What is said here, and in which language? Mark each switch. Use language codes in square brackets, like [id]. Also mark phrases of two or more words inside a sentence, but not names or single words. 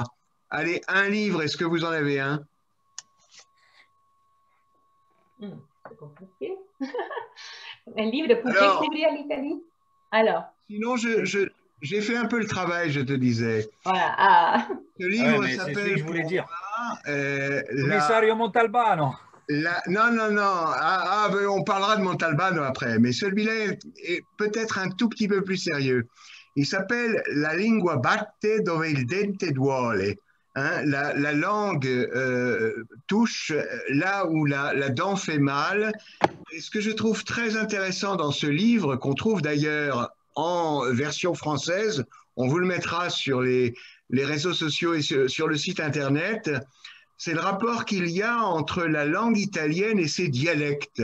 [fr] Allez, un livre, est-ce que vous en avez un? C'est compliqué. Un livre pour découvrir l'Italie. Alors. Sinon, j'ai fait un peu le travail, je te disais. Voilà. Ah. Ce livre c'est celui que s'appelle je voulais dire. Commissario Montalbano. Non, non, non. Ben, on parlera de Montalbano après, mais celui-là est peut-être un tout petit peu plus sérieux. Il s'appelle La lingua batte dove il dente duole. Hein, la langue touche là où la dent fait mal. Et ce que je trouve très intéressant dans ce livre, qu'on trouve d'ailleurs en version française, on vous le mettra sur les réseaux sociaux et sur le site internet, c'est le rapport qu'il y a entre la langue italienne et ses dialectes.